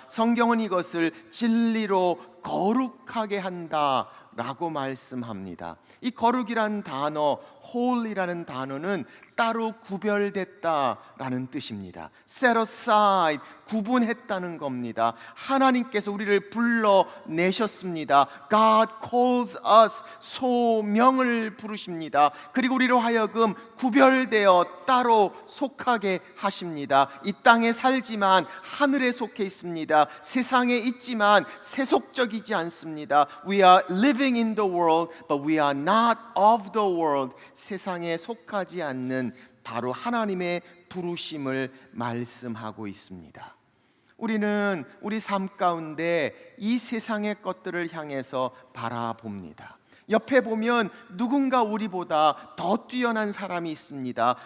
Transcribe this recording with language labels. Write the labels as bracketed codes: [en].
[ko] 성경은 이것을 진리로 거룩하게 한다라고 말씀합니다. 이 거룩이란 단어, holy라는 단어는 따로 구별됐다라는 뜻입니다. [en] set aside, [ko] 구분했다는 겁니다. 하나님께서 우리를 불러내셨습니다. [en] God calls us, [ko] 소명을 부르십니다. 그리고 우리로 하여금 구별되어 따로 속하게 하십니다. 이 땅에 살지만 하늘에 속해 있습니다. 세상에 있지만 세속적이지 않습니다. [en] We are living in the world, but we are not of the world. [ko] 세상에 속하지 않는 바로 하나님의 부르심을 말씀하고 있습니다. 우리는 우리 삶 가운데 이 세상의 것들을 향해서 바라봅니다. 옆에 보면 누군가 우리보다 더 뛰어난 사람이 있습니다.